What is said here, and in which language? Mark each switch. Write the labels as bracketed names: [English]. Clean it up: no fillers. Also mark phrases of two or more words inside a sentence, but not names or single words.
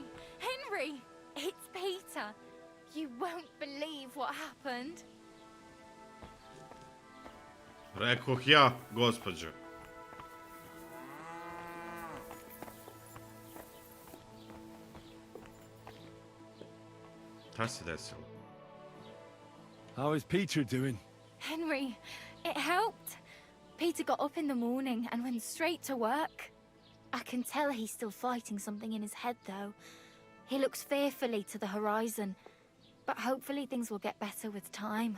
[English] Henry! It's Peter! You won't believe what happened. [Serbian] Rekoh ja, gospođo. Šta se desilo? [English] How is Peter doing? Henry, it helped. Peter got up in the morning and went straight to work. I can tell he's still fighting something in his head, though. He looks fearfully to the horizon, but hopefully things will get better with time.